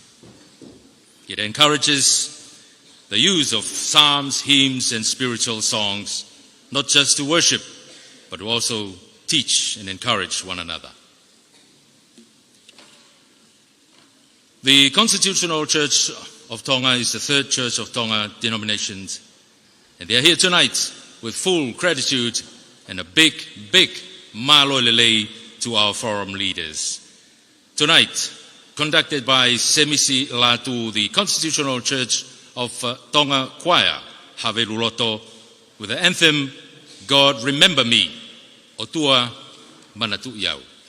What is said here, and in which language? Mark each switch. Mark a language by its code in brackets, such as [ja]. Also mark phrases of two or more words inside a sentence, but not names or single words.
[en] It encourages the use of psalms, hymns, and spiritual songs, not just to worship, but to also teach and encourage one another. The Constitutional Church of Tonga is the third church of Tonga denominations, and they are here tonight with full gratitude and a big, big [to] malo lelei [en] to our forum leaders. Tonight, conducted by Semisi Latu, the Constitutional Church of Tonga Choir, Haveruloto, with the anthem, God Remember Me, Otua Manatu Iau.